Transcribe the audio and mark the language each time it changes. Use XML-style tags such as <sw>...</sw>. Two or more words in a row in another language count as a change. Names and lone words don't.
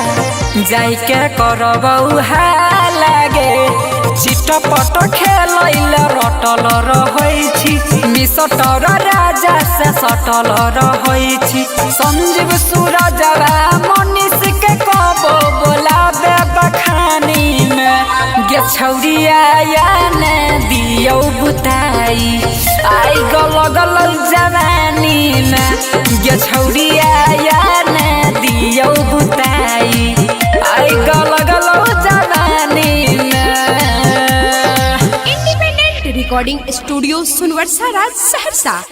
<mai>जाई के करबौ लागे चिटपट खेलैल रटल रहै छी मिसटर राजा से सटल रहै छी संजीव सूरजवा मनीष के कबो बोलाबे बखानी में गे छौड़िया या ने दियौ बुताई आई गलौ जवानी में गे छौड़िया या ने दियौ बुताई आई गलौ जवानी में।</mai> <en>Independent Recording Studio Sunwarsa Raj Saharsa.</en>